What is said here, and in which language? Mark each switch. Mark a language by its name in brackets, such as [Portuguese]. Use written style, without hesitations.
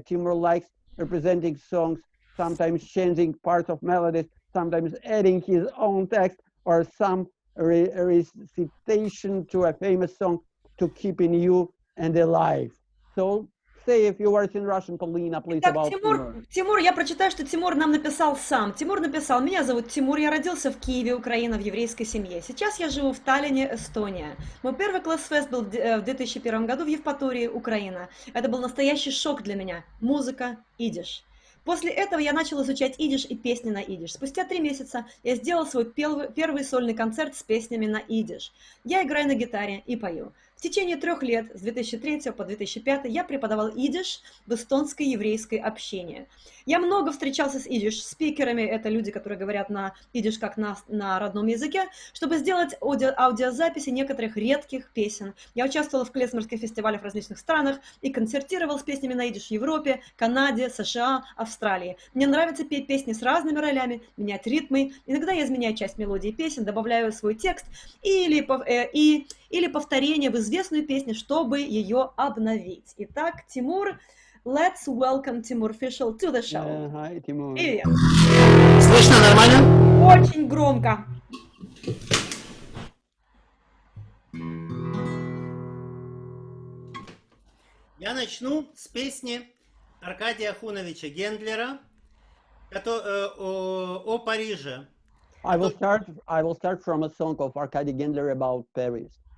[English] Timur likes representing songs, sometimes changing parts of melodies, sometimes adding his own text or some recitation to a famous song to keep in you and alive. So say a few words in Russian, Polina, please, about Timur. [Russian] Тимур, я прочитаю, что Тимур нам написал сам. Тимур написал: меня зовут Тимур, я родился в Киеве, Украина, в еврейской семье. Сейчас я живу в Таллине, Эстония. Мой первый класс-фест был в 2001 году в Евпатории, Украина. Это был настоящий шок для меня. Музыка, идиш. После этого я начал изучать идиш и песни на идиш. Спустя 3 месяца я сделал свой первый сольный концерт с песнями на идиш. Я играю на гитаре и пою. В течение 3 лет, с 2003 по 2005, я преподавал идиш в эстонской еврейской общине. Я много встречался с идиш-спикерами, это люди, которые говорят на идиш как на родном языке, чтобы сделать аудиозаписи некоторых редких песен. Я участвовал в клезмерских фестивалях в различных странах и концертировал с песнями на идиш в Европе, Канаде, США, Австралии. Мне нравится петь песни с разными ролями, менять ритмы. Иногда я изменяю часть мелодии песен, добавляю свой текст или повторение в известную песню, чтобы ее обновить. Итак, [English] Тимур, let's welcome Timur Fishel to the show. Hi, Timur. [Russian] Привет. Слышно нормально? Очень громко. Я начну с песни Аркадия Ахуновича Гендлера о Париже. [English] I will start from a song of Arkady Gendler about Paris.